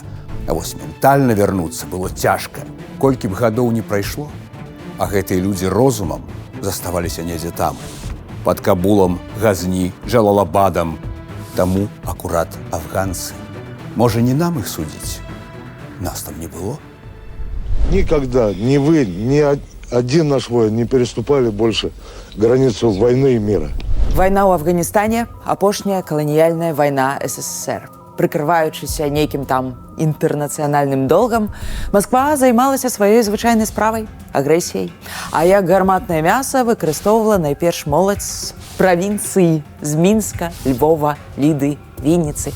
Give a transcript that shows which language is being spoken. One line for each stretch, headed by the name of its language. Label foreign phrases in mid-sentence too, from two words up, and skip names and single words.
Belarusian: А вось ментальна вярнуцца было цяжка. Колькі б гадоў не прайшло, а гэтыя людзі розумам заставаліся недзе там, пад Кабулам, Газні, Джалалабадам. Таму акурат афганцы. Можа, не нам іх судзіць? Нас там не было?
Russian: Никогда ни вы, ни один наш воин не переступали больше границу войны и мира.
Belarusian: Вайна ў Афганістане – апошняя каланіяльная вайна СССР. Прыкрываючыся нейкім там інтэрнацыянальным долгам, Масква займалася сваёй звычайнай справай – агрэсіяй. А як гарматнае мяса выкарыстоўвала найперш моладзь з правінцыі, з Мінска, Львова, Ліды, Вінніцы.